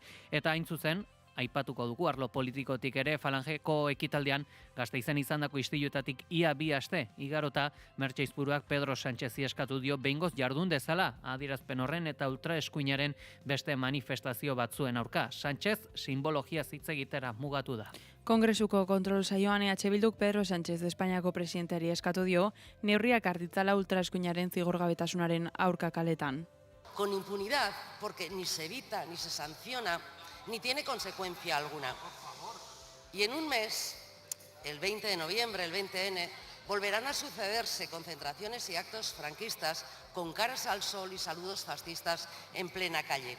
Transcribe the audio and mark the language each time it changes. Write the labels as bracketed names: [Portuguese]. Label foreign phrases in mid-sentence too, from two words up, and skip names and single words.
[Basque] Eta hain zuzen, aipatuko dugu arlo politikotik ere Falangeko ekitaldean Gasteizen izandako istiluetatik ia 2 aste igarota Mertxeizburuak Pedro Sánchezi eskatu dio behingoz jardun dezala adierazpen horren eta ultraeskuinaren beste manifestazio batzuen aurka. Sánchez simbologia hitz egitera mugatu da. Kongresuko kontrol saioan EH Bilduk Pedro Sánchez Espainiako presidenteari eskatu dio neurriak hartitzala ultraeskuinaren zigorgabetasunaren aurka kaletan. [Spanish] Con impunidad, porque ni se evita, ni se sanciona, ni tiene consecuencia alguna. Y en un mes, el 20 de noviembre, el 20N, volverán a sucederse concentraciones y actos franquistas con caras al sol y saludos fascistas en plena calle.